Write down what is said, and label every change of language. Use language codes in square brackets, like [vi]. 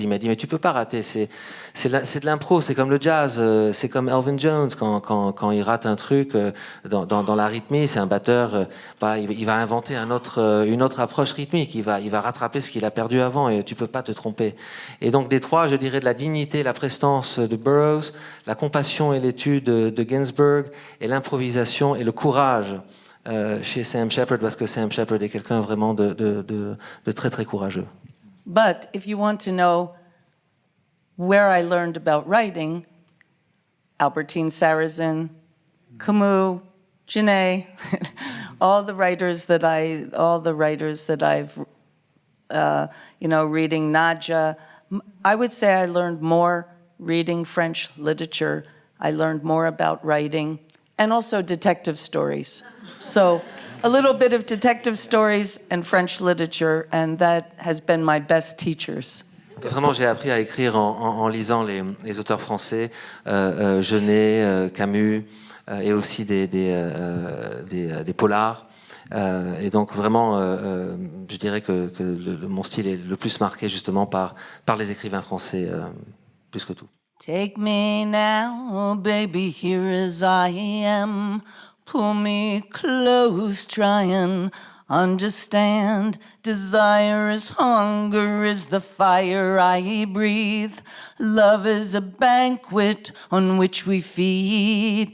[fr] Il m'a dit mais tu peux pas rater, c'est de l'impro, c'est comme le jazz, c'est comme Elvin Jones quand il rate un truc dans la rythmie, c'est un batteur, il va inventer une autre approche rythmique, il va rattraper ce qu'il a perdu avant et tu peux pas te tromper. Et donc des trois, je dirais de la dignité, la prestance de Burroughs, la compassion et l'étude de Ginsberg et l'improvisation et le courage chez Sam Shepard, parce que Sam Shepard est quelqu'un vraiment de très très courageux. [en] But if you want to know where I learned about writing, Albertine Sarrazin, Camus, Genet, all the writers that I've, reading Nadja, I would say I learned more reading French literature. I learned more about writing and also detective stories. So a little bit of detective stories and French literature, and that has been my best teachers. [fr] Vraiment, j'ai appris à écrire en lisant les auteurs français, Genet, Camus, et aussi des polars. Et donc vraiment, je dirais que mon style est le plus marqué justement par les écrivains français, plus que tout. [en] Take me now, baby, here as I am. Pull me close, try and understand. Desire is hunger, is the fire I breathe. Love is a banquet on which we feed.